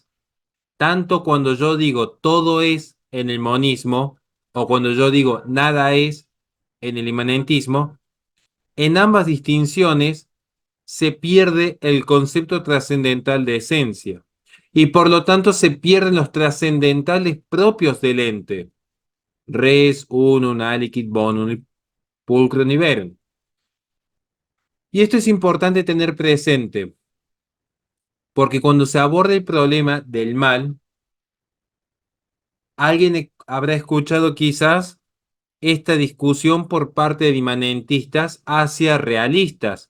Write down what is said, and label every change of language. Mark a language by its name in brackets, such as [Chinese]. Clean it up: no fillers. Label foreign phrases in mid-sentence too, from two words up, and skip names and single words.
[Spanish] Tanto cuando yo digo todo es en el monismo o cuando yo digo nada es en el inmanentismo, en ambas distinciones se pierde el concepto trascendental de esencia y por lo tanto se pierden los trascendentales propios del ente. [Latin] Res, unum, aliquid, bonum, pulcrum iberum. [Spanish] Y esto es importante tener presente, porque cuando se aborda el problema del mal, alguien habrá escuchado quizás esta discusión por parte de imanentistas hacia realistas.